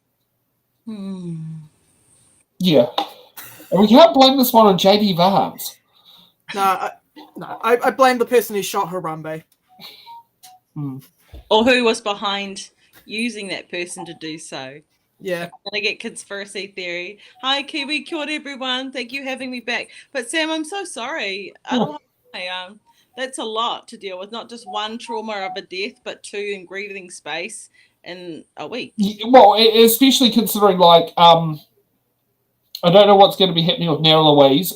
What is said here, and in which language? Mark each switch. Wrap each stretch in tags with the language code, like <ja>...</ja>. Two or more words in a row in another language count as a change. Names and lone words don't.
<en>Yeah. And we can't blame this one on JD Vance. No, I blame the person who shot Harambe. Or who was behind using that person to do so. Yeah. I'm going to get conspiracy theory. Hi, Kiwi.</en> <mi>Kia ora,</mi> <en>everyone. Thank you for having me back. But, Sam, I'm so sorry. That's a lot to deal with. Not just one trauma of a death, but 2 in grieving space in a week. Well, especially considering, like, I don't know what's going to be happening with Nara Louise.</en>